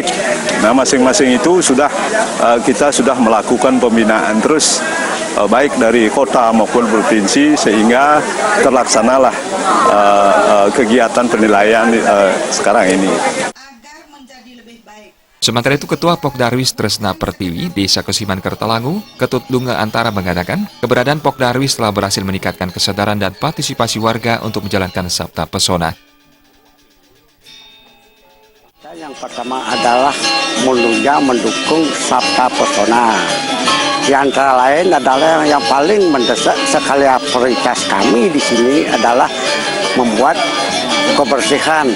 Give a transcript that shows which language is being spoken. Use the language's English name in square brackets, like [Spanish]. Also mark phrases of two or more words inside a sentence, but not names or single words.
[Indonesian] Nah, masing-masing itu kita sudah melakukan pembinaan terus baik dari kota maupun provinsi sehingga terlaksanalah kegiatan penilaian sekarang ini. Sementara itu, Ketua Pokdarwis Tresna Pertiwi, Desa Kesiman Kertelangu, Ketut Lunga Antara mengatakan, keberadaan Pokdarwis telah berhasil meningkatkan kesadaran dan partisipasi warga untuk menjalankan sabta pesona. Yang pertama adalah mendukung sabta pesona. Yang antara lain adalah yang paling mendesak sekali prioritas kami di sini adalah membuat kebersihan.